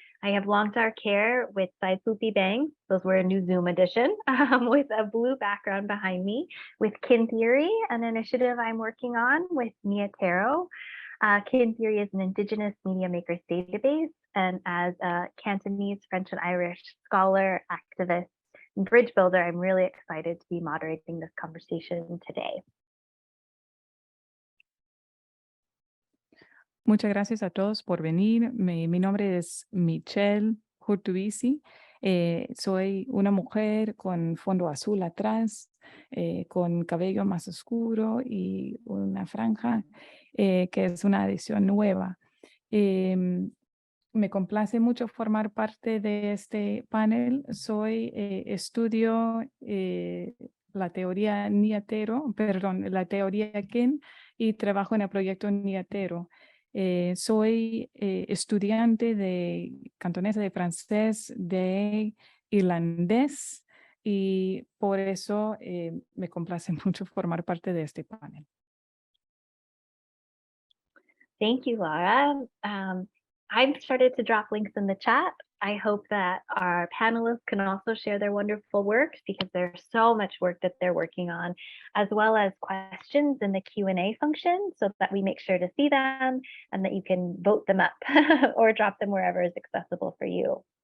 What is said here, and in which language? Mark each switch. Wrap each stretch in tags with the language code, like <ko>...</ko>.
<en>I have long dark hair with side swoopy bangs. Those were a new Zoom edition with a blue background behind me with Kin Theory, an initiative I'm working on with Mia Taro. Kin Theory is an Indigenous media makers database, and as a Cantonese, French, and Irish scholar, activist, and bridge builder, I'm really excited to be moderating this conversation today.</en> <es>Muchas gracias a todos por venir. Mi nombre es Michelle Hurtubise. Soy una mujer con fondo azul atrás, con cabello más oscuro y una franja que es una edición nueva. Me complace mucho formar parte de este panel. Estudio la teoría la teoría Ken, y trabajo en el proyecto Niatero. Soy estudiante de cantonesa de francés, de irlandés, y por eso me complace mucho formar parte de este panel.</es> <en>Thank you, Laura. I've started to drop links in the chat. I hope that our panelists can also share their wonderful works, because there's so much work that they're working on, as well as questions in the Q&A function, so that we make sure to see them and that you can vote them up or drop them wherever is accessible for you.</en>